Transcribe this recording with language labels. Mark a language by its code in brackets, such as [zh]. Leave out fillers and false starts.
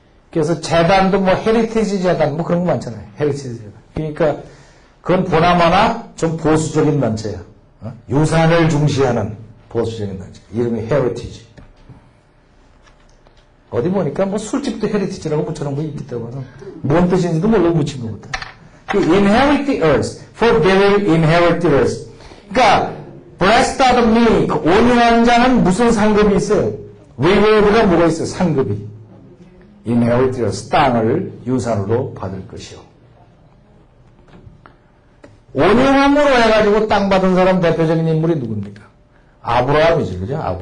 [ko] 그래서 재단도 뭐 헤리티지 재단 뭐 그런 거 많잖아요. 헤리티지 재단. 그러니까 그건 보나마나 좀 보수적인 단체야. 유산을 중시하는 보수적인 단체. 이름이 헤리티지. 어디 보니까 뭐 술집도 헤리티지라고 붙여놓은 거 있기 때문에 뭔 뜻인지도 모르고 붙인 거거든. [en] Inherit the earth, for they will inherit the earth. [ko] 그러니까 [en] blessed are the meek, [ko] 온유한 자는 무슨 상급이 있어요? reward가 뭐가 있어요? 상급이. [en] inherit the earth, [ko] 땅을 유산으로 받을 것이요. 온유함으로 해가지고 땅 받은 사람 대표적인 인물이 누굽니까? 아브라함이지, 그죠?